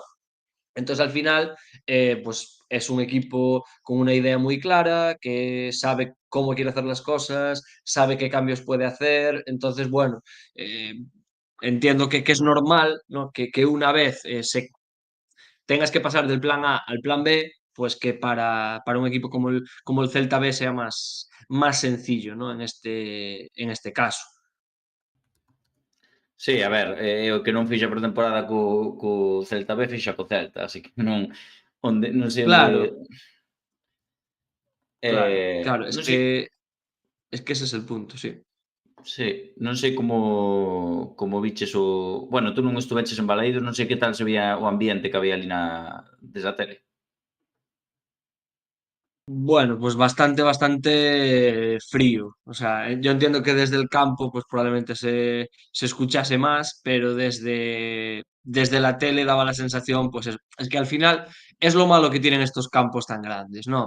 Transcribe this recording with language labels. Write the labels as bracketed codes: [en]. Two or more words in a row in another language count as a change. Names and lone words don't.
[es] Entonces, al final, pues es un equipo con una idea muy clara, que sabe cómo quiere hacer las cosas, sabe qué cambios puede hacer. Entonces, bueno, eh, entiendo que es normal, ¿no? Que una vez tengas que pasar del plan A al plan B, pues que para un equipo como el Celta B sea más sencillo, ¿no? En este caso. [gl] Sí, a ver, o que non fixa por temporada co Celta B, fixa co Celta, así que non sei onde... Claro, claro, non sei, [es] es que ese es el punto, sí. [gl] sí, non sei como viches o... Bueno, tú non estuveches en Balaídos, non sei que tal se veía o ambiente que había ali desde a tele. [es] Bueno, pues bastante frío. O sea, yo entiendo que desde el campo, pues probablemente se escuchase más, pero desde la tele daba la sensación, pues es que al final es lo malo que tienen estos campos tan grandes, ¿no?